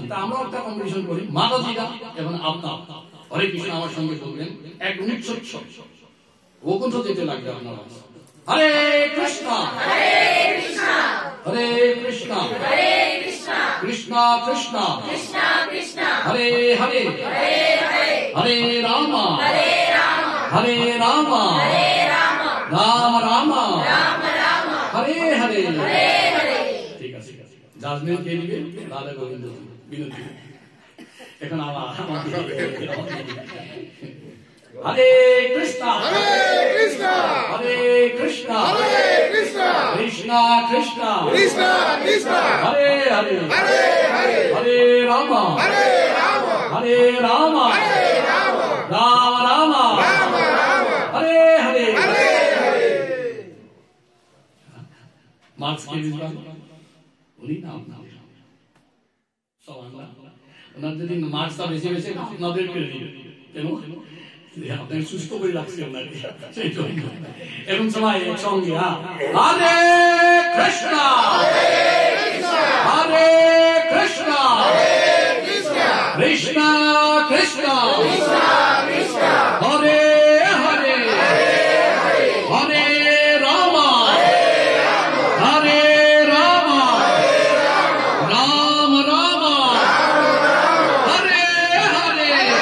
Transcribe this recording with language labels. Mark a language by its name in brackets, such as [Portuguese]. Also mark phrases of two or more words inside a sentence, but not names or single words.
[Bangla] তা আমরা একটা কম্পিটিশন করি, মাতাজিরা এবং আপনার হরে কৃষ্ণ আমার সঙ্গে বলবেন, এক মিনিট ও কোন যেতে লাগবে আপনারা, হরে কৃষ্ণ হরে কৃষ্ণ হরে কৃষ্ণ হরে কৃষ্ণ কৃষ্ণ কৃষ্ণ কৃষ্ণ কৃষ্ণ হরে হরে হরে হরে হরে রাম হরে রাম হরে রাম হরে রাম রাম রাম রাম রাম হরে হরে হরে হরে। ঠিক আছে, জাজমেন্ট কে দিবে? রাধা গোবিন্দ বিনোদী। এখন হরে কৃষ্ণ হরে কৃষ্ণ হরে কৃষ্ণ হরে কৃষ্ণ কৃষ্ণ কৃষ্ণ কৃষ্ণ কৃষ্ণ হরে হরে হরে হরে হরে রাম হরে রাম হরে রাম হরে রাম রাম রাম রাম রাম হরে হরে হরে হরে। মার্কস কে দিবেন? উনি নাম সব আমরা ওনার যদি মার্কসটা বেশি বেশি আপনাদেরকে দিবেন, কেন? আপনাকে সুস্থ করে রাখছি আপনাকে, সেই জন্য। এবং সবাই একসঙ্গে হরে কৃষ্ণ হরে কৃষ্ণ কৃষ্ণ কৃষ্ণ হরে হরে হরে রাম হরে রাম রাম রাম হরে হরে।